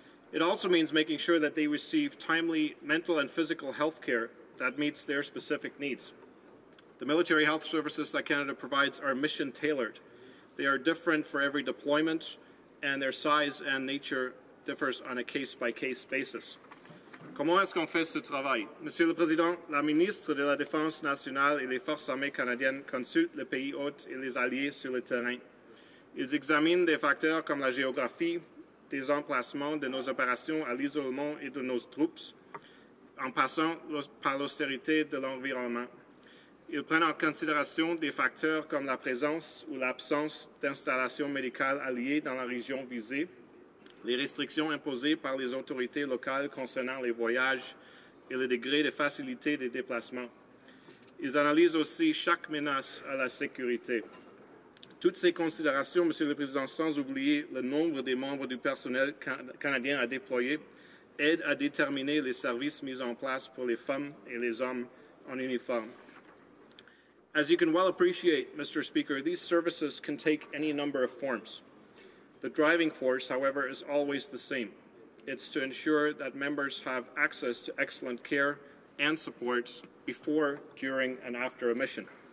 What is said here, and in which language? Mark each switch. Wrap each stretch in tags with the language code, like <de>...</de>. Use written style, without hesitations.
<en>It also means making sure that they receive timely mental and physical health care that meets their specific needs. The military health services that Canada provides are mission-tailored. They are different for every deployment, and their size and nature differs on a case-by-case basis.</en> <fr>Comment est-ce qu'on fait ce travail? Monsieur le Président, la ministre de la Défense nationale et les forces armées canadiennes consultent le pays hôte et les alliés sur le terrain. Ils examinent des facteurs comme la géographie, des emplacements de nos opérations à l'isolement et de nos troupes, en passant par l'austérité de l'environnement. Ils prennent en considération des facteurs comme la présence ou l'absence d'installations médicales alliées dans la région visée, les restrictions imposées par les autorités locales concernant les voyages et le degré de facilité des déplacements. Ils analysent aussi chaque menace à la sécurité. Toutes ces considérations, Monsieur le Président, sans oublier le nombre des membres du personnel canadien à déployer, aident à déterminer les services mis en place pour les femmes et les hommes en uniforme.</fr> <en>As you can well appreciate, Mr. Speaker, these services can take any number of forms. The driving force, however, is always the same. It's to ensure that members have access to excellent care and support before, during, and after a mission.</en>